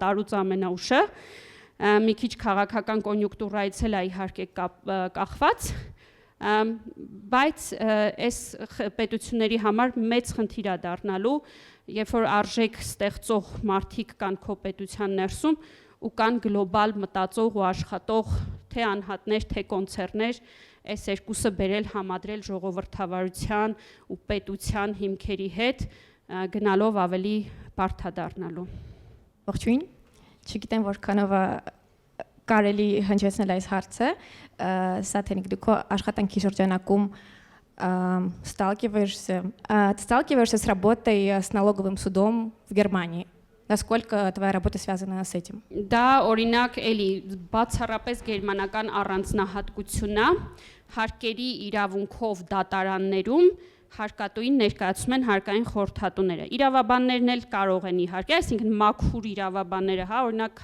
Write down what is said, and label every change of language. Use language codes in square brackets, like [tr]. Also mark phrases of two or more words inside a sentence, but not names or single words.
[hy] տարուց ամենաուշը, մի քիչ քաղաքական կոնյունկտուրայից էլ է իհարկե կախված, բայց այս պետությունների համար մեծ խնդիր է դառնալու, երբ որ արժեք ստեղծող մարդիկ կան քո պետության ներսում ու կան գլոբալ մտածող ու աշխատող թե անհատներ, թե կոնցեռներ, այս երկուսը բերել համադրել ժողովրդավարության ու պետության հիմքերի հետ գնալով ավելի բարդ է դառնալու։ Ողջույն, չգիտեմ որքանով կարելի հնչեցնել այս հարցը, Սաթենիկ դուք աշխատանքի շրջանակում [ru] сталкиваешься с работой с налоговым судом в Германии. Насколько твоя работа связана с этим? [hy] Դա օրինակ էլի բացառապես գերմանական առանձնահատկությունն է, հարկերի իրավունքով դատարաններում հարկատուին ներկայացում են հարկային խորհրդատուները։ Իրավաբաններն էլ կարող են իհարկե, այսինքն մաքուր իրավաբանները, հա, օրինակ